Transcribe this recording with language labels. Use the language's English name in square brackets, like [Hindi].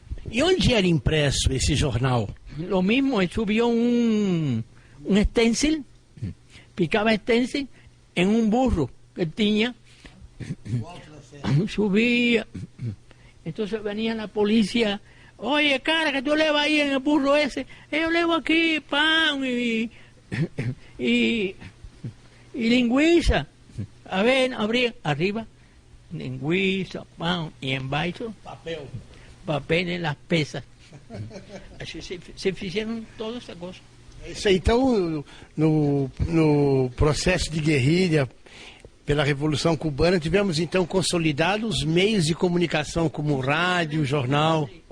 [Portuguese] E onde era impresso esse jornal? [Spanish] Lo mismo, él subió un stencil, picaba stencil en un burro que tenía, subía, entonces venía la policía, oye, cara, que tú le vas ahí en el burro ese, yo levo aquí pan y lingüiza, a ver, abría, arriba, lingüiza, pan, y en baixo, papel en las pesas. [Portuguese] Así se fizeram todas essas coisas. Isso aí, então, no processo de guerrilha pela Revolução Cubana, tivemos então consolidados meios de comunicação como rádio, jornal.